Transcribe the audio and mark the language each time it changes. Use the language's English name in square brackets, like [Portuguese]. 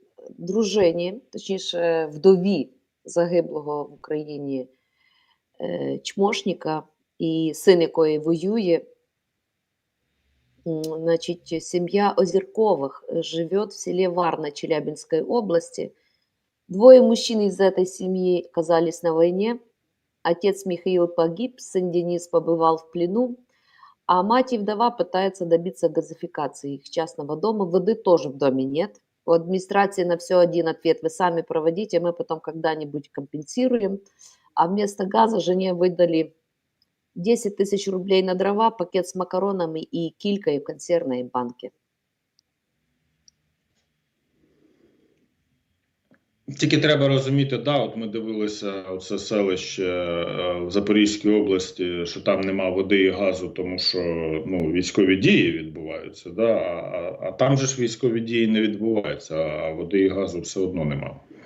[Ukrainian] Дружині, точніше вдові загиблого в Україні чмошника, і син якої воює, [Russian] значит, семья Озерковых живет в селе Варна Челябинской области. Двое мужчин из этой семьи оказались на войне. Отец Михаил погиб, сын Денис побывал в плену, а мать и вдова пытаются добиться газификации их частного дома. Воды тоже в доме нет. У администрации на все один ответ: вы сами проводите, мы потом когда-нибудь компенсируем. А вместо газа жене выдали 10 тысяч рублей на дрова, пакет с макаронами и килькой в консервной банке. [Ukrainian] Тільки треба розуміти, да, от ми дивилися це селище в Запорізькій області, що там нема води і газу, тому що військові дії відбуваються, да, а там же ж військові дії не відбуваються, а води і газу все одно нема.